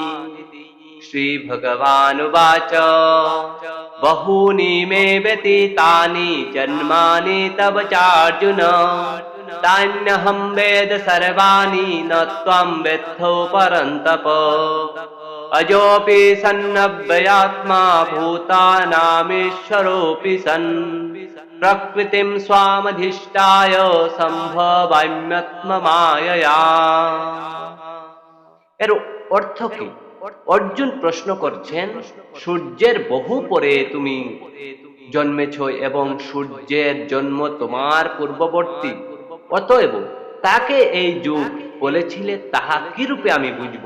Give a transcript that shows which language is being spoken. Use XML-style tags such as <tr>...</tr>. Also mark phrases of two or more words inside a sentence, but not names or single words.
<sa>श्रीभगवानुवाच बहूनि मे व्यतीतानि जन्मानि तव चार्जुन तान्यहं वेद सर्वाणि न त्वं वेत्थो परन्तप अजोऽपि सन्नव्ययात्मा भूतानामीश्वरोऽपि सन् प्रकृतिं स्वामधिष्ठाय সম্ভবাম্যত্মমায়য়া।</sa> <bn>এর অর্থ কি? অর্জুন প্রশ্ন করছেন, সূর্যের বহু পরে তুমি জন্মেছ এবং সূর্যের জন্ম তোমার পূর্ববর্তী, অতএব তাকে এই যুগ বলেছিলে, তাহা কি রূপে আমি বুঝব?</bn>